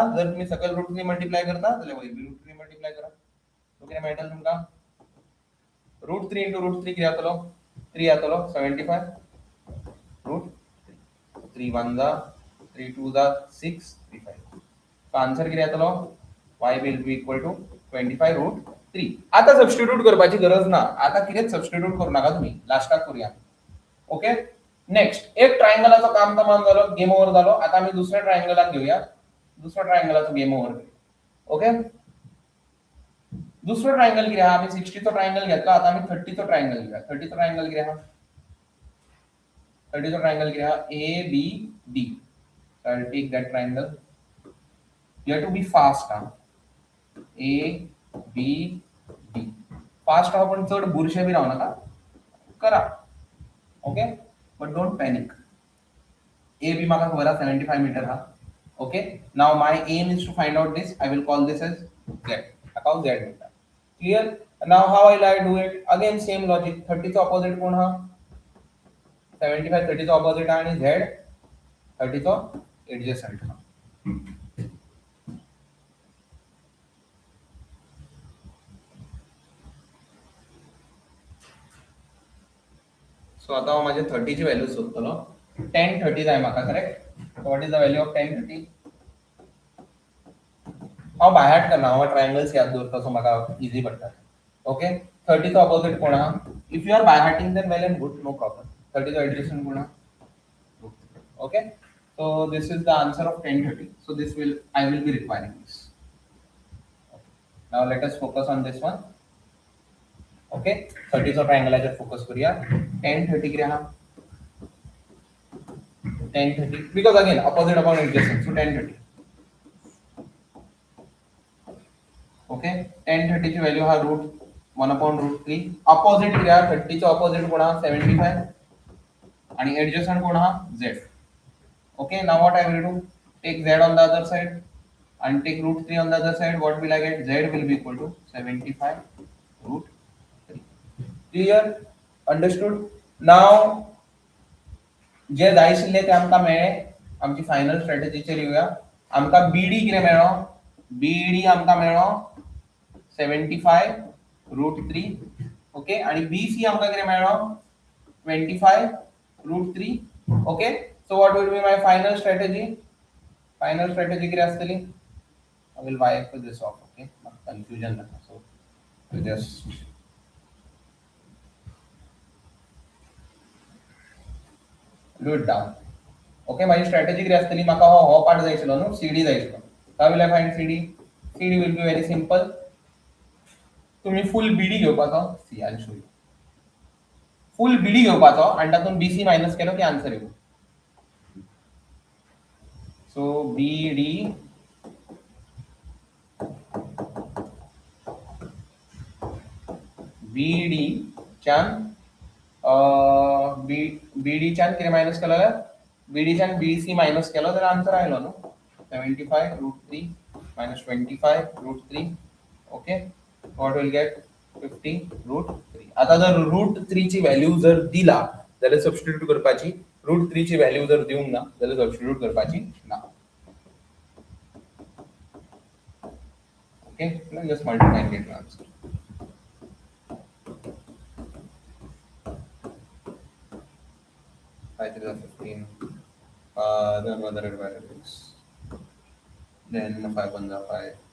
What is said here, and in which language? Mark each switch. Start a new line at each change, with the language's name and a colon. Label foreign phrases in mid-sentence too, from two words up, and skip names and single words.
Konkani: जर तुम्ही सकयल
English: root 3 multiply
Konkani: करता जाल्यार वयर
English: root 3 multiply
Konkani: करा. सो कितें मेळटलें तुमकां
English: root 3 into root 3
Konkani: कितें जातलो 3 जातलो 75 रूट 3 1 जा 3 2 जा 6 3 5.
English: So answer
Konkani: कितें जातलो
English: y will be equal to 25 root 3.
Konkani: आता सबस्टिट्यूट करपाची गरज ना. आता कितेंच सबस्टिट्यूट करू नका तुम्ही. लास्टाक करूया.
English: Okay next
Konkani: एक ट्रायंगलाचो काम तमाम झालो
English: game over
Konkani: झालो. आता आम्ही दुसऱ्या ट्रायंगलाक घेऊया. दुसऱ्या ट्रायंगलाचो
English: game over.
Konkani: ओके दुसरो ट्रायंगल कितें हा आम्ही 60 चो ट्रायंगल घेतलो. आता आम्ही 30 चो ट्रायंगल घेऊया. 30 चो ट्रायंगल कितें हा 30 चो ट्रायंगल कितें हा A B D.
English: So I'll take that triangle. You have to be fast हा A B D.
Konkani: फास्ट हा पण चढ बुरशे बी राहू नका करा.
English: Okay but don't panic. A B म्हाका खबर हा 75 मीटर हा. Okay now my aim is to find out this. I will call this as Z. Account Z meter. Clear. Now how will I do it. Again same logic.
Konkani: 30 चा ऑपोजिट कोण हा 75 30 चा ऑपोजिट हा आणि Z 30 चा एडजस्टंट हा. सो आता हांव माझे 30 ची व्हॅल्यू सोदतलो.
English: tan 30
Konkani: जाय म्हाका
English: करेक्ट. So what is the value of tan 30?
Konkani: हांव
English: by heart
Konkani: करना. हांव ट्रायंगल्स याद दवरता सो म्हाका इजी पडटा.
English: ओके
Konkani: 30 चा ऑपोजिट कोण हा
English: if you are by hearting then well and good no problem.
Konkani: 30 चा एडजस्टंट कोण हा
English: Okay so this is the answer of tan 30. So this will I will be requiring this. Now let us focus on this one.
Konkani: ओके 30 चा ट्रायंगलाचेर फोकस करूया.
English: tan 30
Konkani: कितें हा
English: tan 30 because again opposite upon adjacent so tan 30.
Konkani: ओके tan 30 ची व्हॅल्यू हा
English: root 1 upon root 3.
Konkani: ऑपोजिट कितें हा 30 चा ऑपोजिट कोण हा 75 आणि एडजस्टंट कोण हा Z.
English: Okay now what I will do take Z on the other side and take root 3 on the other side. What will I get? Z will be equal to 75 root 3. Clear? Understood? Now
Konkani: जे जाय आशिल्ले ते आमकां मेळ्ळे. आमची फायनल स्ट्रॅटेजीचेर येवया. आमकां बीडी कितें मेळ्ळो? बीडी आमकां मेळ्ळो 75√3. ओके, आणि बीसी आमकां कितें मेळ्ळो 25√3.
English: Okay, so what will be my final strategy? Final strategy
Konkani: कितें आसतली?
English: I will wipe this off. Okay, confusion naka. So I'll just do it down. Okay, my strategy
Konkani: कितें आसतली? म्हाका हो पार्ट जाय आशिल्लो न्हू, CD जाय आशिल्लो.
English: How will I find CD? CD will be very simple.
Konkani: तुम्ही फुल बीडी घेवपाचो.
English: See, I'll show you.
Konkani: फुल बीडी घेवपाचो आणि तातून BC मायनस केलो की आन्सर येतो. So BD च्यान बीडी च्यान कितें मायनस केलो जाल्यार बीडी च्यान BC मायनस केलो जाल्यार आन्सर आयलो न्हू.
English: 75√3 minus 25√3. ओके, what will get 50√3.
Konkani: आता जर √3 ची व्हॅल्यू जर दिला जाल्यार सबस्टिट्यूट करपाची. √3 ची व्हॅल्यू जर दिवंक ना जाल्यार सबस्टिट्यूट करपाची ना.
English: Okay, just multiply and get answer. Five 3 is 15. Then other divided. Then 5 1 is 5.